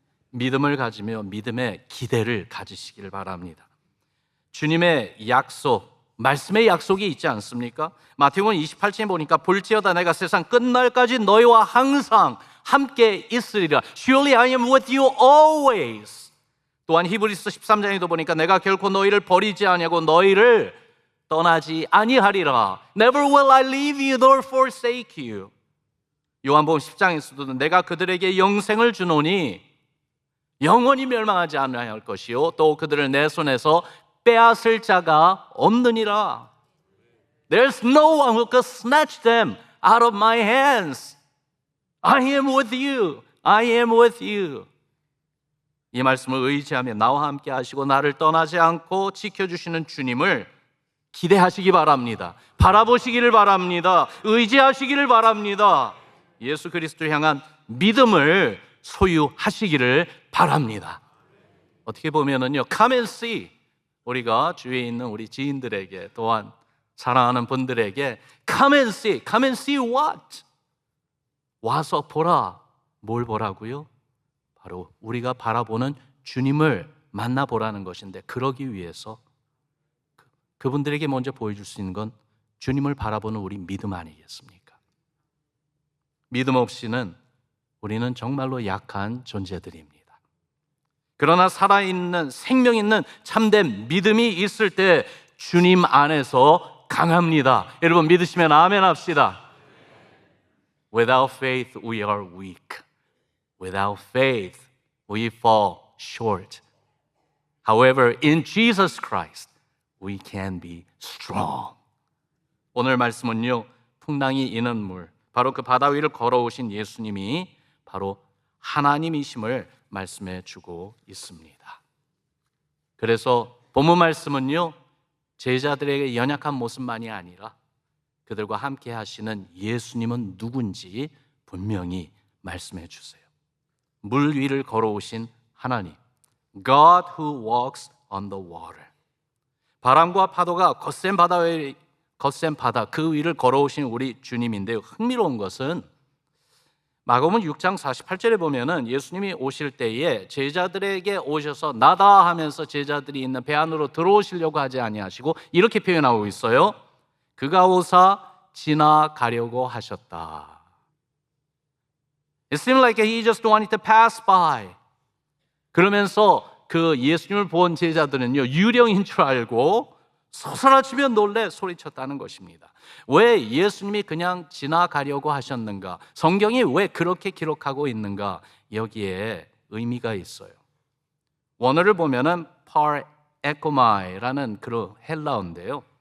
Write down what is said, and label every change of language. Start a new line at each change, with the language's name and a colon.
Korean: 믿음을 가지며 믿음의 기대를 가지시길 바랍니다. 주님의 약속, 말씀의 약속이 있지 않습니까? 마태복음 28장에 보니까 볼지어다 내가 세상 끝날까지 너희와 항상 함께 있으리라.
English: Surely I am with you always.
Korean: 또한 히브리서 13장에도 보니까 내가 결코 너희를 버리지 아니하고 너희를 떠나지 아니하리라.
English: Never will I leave you nor forsake you.
Korean: 요한복음 10장에서도 내가 그들에게 영생을 주노니 영원히 멸망하지 않을 것이요 또 그들을 내 손에서 빼앗을 자가 없느니라.
English: There's no one who can snatch them out of my hands. I am with you. I am with you.
Korean: 이 말씀을 의지하며 나와 함께 하시고 나를 떠나지 않고 지켜주시는 주님을 기대하시기 바랍니다. 바라보시기를 바랍니다. 의지하시기를 바랍니다. 예수 그리스도를 향한 믿음을 소유하시기를 바랍니다. 어떻게 보면은요,
English: come and see.
Korean: 우리가 주위에 있는 우리 지인들에게 또한 사랑하는 분들에게
English: come and see.
Korean: Come and see what? 와서 보라. 뭘 보라고요? 바로 우리가 바라보는 주님을 만나보라는 것인데 그러기 위해서 그분들에게 먼저 보여줄 수 있는 건 주님을 바라보는 우리 믿음 아니겠습니까? 믿음 없이는 우리는 정말로 약한 존재들입니다. 그러나 살아있는 생명 있는 참된 믿음이 있을 때 주님 안에서 강합니다. 여러분 믿으시면 아멘 합시다.
English: Without faith we are weak. Without faith we fall short. However, in Jesus Christ we can be strong.
Korean: 오늘 말씀은요, 풍랑이 이는 물, 바로 그 바다 위를 걸어오신 예수님이 바로 하나님이심을 말씀해 주고 있습니다. 그래서 본문 말씀은요, 제자들에게 연약한 모습만이 아니라 그들과 함께 하시는 예수님은 누군지 분명히 말씀해 주세요. 물 위를 걸어오신 하나님,
English: God who walks on the water.
Korean: 바람과 파도가 거센 바다 그 위를 걸어오신 우리 주님인데요. 흥미로운 것은 마가복음 6장 48절에 보면은 예수님이 오실 때에 제자들에게 오셔서 나다 하면서 제자들이 있는 배 안으로 들어오시려고 하지 아니하시고 이렇게 표현하고 있어요. 그가 오사 지나가려고 하셨다.
English: It seemed like he just wanted to pass by.
Korean: 그러면서 그 예수님을 본 제자들은요, 유령인 줄 알고 서스라치며 놀래 소리쳤다는 것입니다. 왜 예수님이 그냥 지나가려고 하셨는가? 성경이 왜 그렇게 기록하고 있는가? 여기에 의미가 있어요. 원어를 보면은 파르에코마이라는 그 헬라어인데요.